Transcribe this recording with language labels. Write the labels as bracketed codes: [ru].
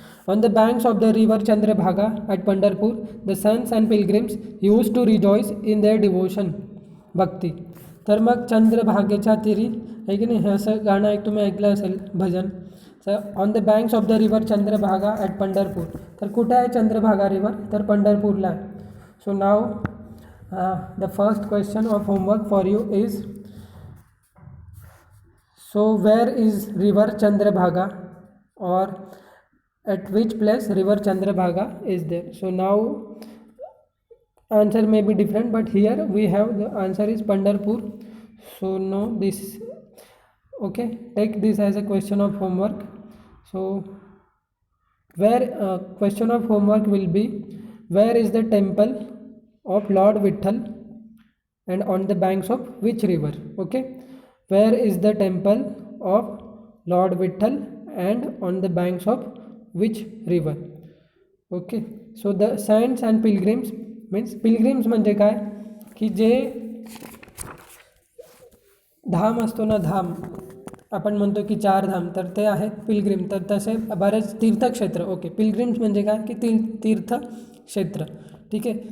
[en] On the banks of the river Chandrabhaga at Pandharpur the sons and pilgrims use to rejoice in their devotion, bhakti. [mr] तर मग चंद्रभागेच्या तीरी आहे की नाही, हे असं गाणं एक तुम्ही ऐकलं असेल, भजन. [en] तर on the banks of the river Chandrabhaga at Pandharpur. [mr] तर कुठे आहे चंद्रभागा रिव्हर? तर पंढरपूरला आहे. [en] So now the first question of homework for you is, so where is river Chandrabhaga, or at which place river Chandrabhaga is there? So now answer may be different, but here we have the answer is Pandharpur. So no, this, okay, take this as a question of homework. So where question of homework will be, where is the temple of Lord Vitthal and on the banks of which river? Okay, where is the temple of Lord Vitthal and on the banks of which river? Okay, so the saints and pilgrims means, pilgrims [mr] म्हणजे काय की जे धाम असतो ना, धाम आपण म्हणतो की 4 धाम, तर ते आहेत पिलग्रिम. तर तसे बरेच तीर्थक्षेत्र. ओके, पिलग्रिम्स म्हणजे काय की तीर्थक्षेत्र. ठीक आहे.